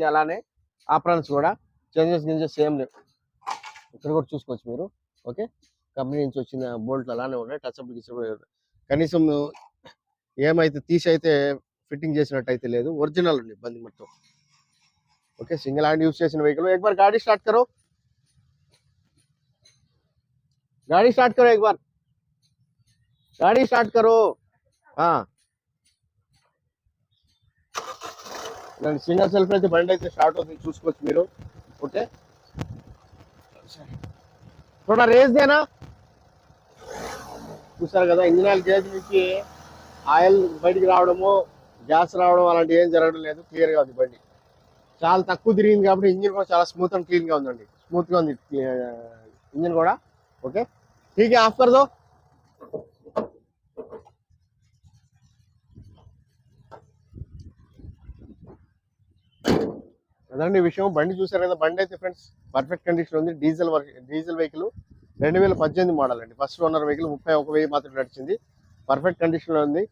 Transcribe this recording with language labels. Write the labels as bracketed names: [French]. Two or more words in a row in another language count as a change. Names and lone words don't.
[Telugu] అలానే ఆప్రాన్స్ కూడా [English] changes same [Telugu] లేవు, ఇక్కడ కూడా చూసుకోవచ్చు మీరు. ఓకే, కంపెనీ నుంచి వచ్చిన బోల్ట్లు అలానే ఉన్నాయి, [English] touch up [Telugu] కనీసం ఏమైతే తీసి అయితే ఫిట్టింగ్ చేసినట్టు అయితే లేదు, ఒరిజినల్ ఉంది బండి మొత్తం. ఓకే, [English] single hand use [Telugu] చేసిన వెహికల్. [Hindi] एक बार गाड़ी स्टार्ट करो, गाड़ी स्टार्ट करो, एक बार गाड़ी स्टार्ट करो. [Telugu] సింగల్ సెల్ఫ్ అయితే బండి అయితే స్టార్ట్ అవుతుంది, చూసుకోవచ్చు మీరు. ఓకే, [Hindi] थोड़ा रेस देना. [Telugu] చూసారు కదా, [English] engine oil gauge [Telugu] నుంచి ఆయిల్ బయటికి రావడము, గ్యాస్ రావడం అలాంటి ఏం జరగడం లేదు. క్లియర్ గా ఉంది బండి, చాలా తక్కువ తిరిగింది కాబట్టి ఇంజిన్ కూడా చాలా [English] smooth and clean [Telugu] గా ఉందండి. స్మూత్ గా ఉంది ఇంజిన్ కూడా. ఓకే, [Hindi] ठीक है, ఆఫ్ कर दो. [Telugu] అదండి విషయం. బండి చూసారు కదా, బండి అయితే ఫ్రెండ్స్ [English] perfect condition [Telugu] ఉంది. [English] diesel vehicle [Telugu] 2018 మోడల్ అండి. [English] first owner vehicle [Telugu] 31,000 మాత్రం నడిచింది. [English] perfect condition [Telugu] లో ఉంది.